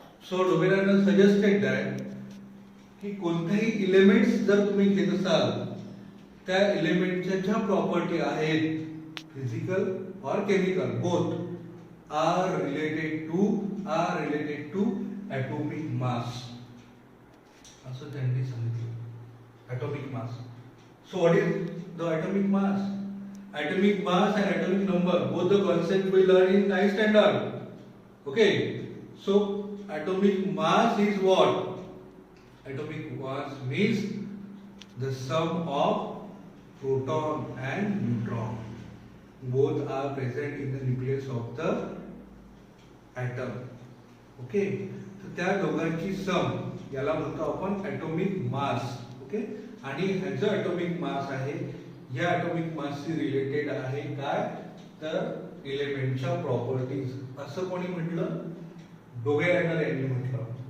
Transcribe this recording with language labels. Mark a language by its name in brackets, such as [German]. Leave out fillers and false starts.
[English] So Dobenainer suggested that [Marathi] की कोणतेही elements जर तुम्ही घेत असाल त्या एलिमेंटच्या ज्या प्रॉपर्टी आहेत फिजिकल और chemical both [English] are related to atomic mass. [Marathi] असं त्यांनी सांगितलं atomic mass. [English] So what is the atomic mass? Atomic mass and atomic number, both the concept we learn in 9th standard. Okay, so atomic mass is what? Atomic mass means the sum of proton and neutron. Both are present in the nucleus of the atom. [Marathi] Okay, तर त्या दोघांची सम याला म्हणतो आपण atomic mass. Okay, आणि ह्याचं atomic mass आहे, या ॲटॉमिक मासशी रिलेटेड आहे काय, तर एलिमेंटच्या प्रॉपर्टीज. असं कोणी म्हटलं, डोबेरेनर यांनी म्हटलं.